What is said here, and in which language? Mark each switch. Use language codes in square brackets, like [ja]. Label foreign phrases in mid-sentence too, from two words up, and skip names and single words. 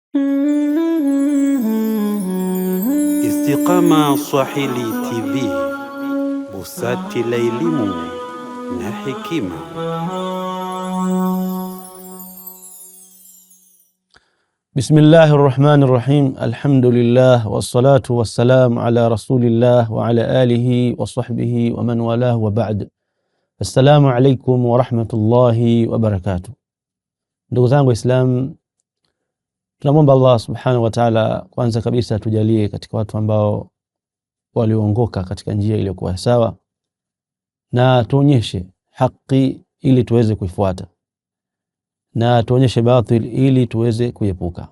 [sw] Istiqama Swahili TV, busati la elimu na hekima. [ar] بسم الله الرحمن الرحيم. الحمد لله والصلاة والسلام على رسول الله وعلى آله وصحبه ومن والاه وبعد. السلام عليكم ورحمة الله وبركاته. [sw] Ndugu zangu Islam, tunamwomba Allah [ar] سبحانه وتعالى [sw] kwanza kabisa tujalie katika watu ambao walioongoka katika njia iliyokuwa sawa, na tuonyeshe haki ili tuweze kuifuata, na tuonyeshe batil ili tuweze kuepuka.